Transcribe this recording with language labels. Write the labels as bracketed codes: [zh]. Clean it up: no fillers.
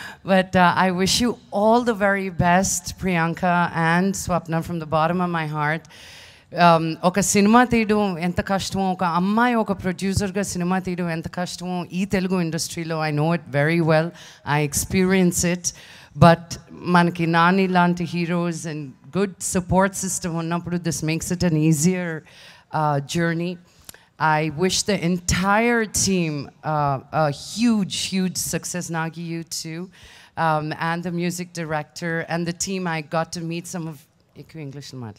[en] But I wish you all the very best, Priyanka and Swapna, from the bottom of my heart. [te] ఒక cinema తీయడం ఎంత కష్టమో, ఒక అమ్మాయి ఒక ప్రొడ్యూసర్గా సినిమా తీయడం ఎంత కష్టమో ఈ తెలుగు ఇండస్ట్రీలో [en] I know it very well. I experience it. But మనకి నాని లాంటి heroes and good support system ఉన్నప్పుడు this makes it an easier journey. I wish the entire team a huge success, Nagi, you too, and the music director and the team. I got to meet some of English.